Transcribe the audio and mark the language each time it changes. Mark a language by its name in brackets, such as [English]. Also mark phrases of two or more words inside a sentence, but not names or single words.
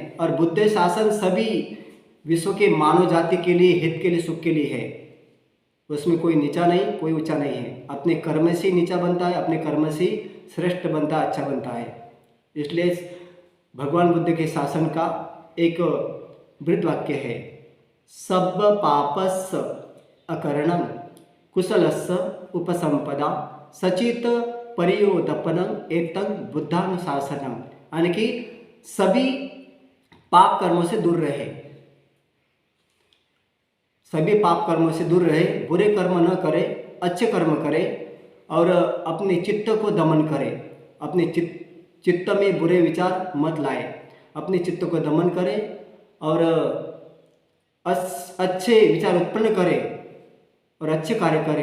[Hindi] और बुद्ध शासन सभी विश्व के मानव जाति के लिए, हित के लिए, सुख के लिए है। उसमें कोई नीचा नहीं, कोई ऊंचा नहीं है। अपने कर्म से नीचा बनता है, अपने कर्म से श्रेष्ठ बनता है, अच्छा बनता है। इसलिए भगवान बुद्ध के शासन का एक वृत्त वाक्य है, [Pali] सब पापस अकरणम कुशलस्य उपसंपदा सचित परियोदपनम एतं बुद्धानुशासनम, [Hindi] यानी कि सभी पाप कर्मों से दूर रहे, सभी पाप कर्मों से दूर रहे, बुरे कर्म न करे, अच्छे कर्म करे और अपने चित्त को दमन करे। अपने चित्त में बुरे विचार मत लाए, अपने चित्त को दमन करे और अच्छे विचार उत्पन्न करे और अच्छे कार्य करे।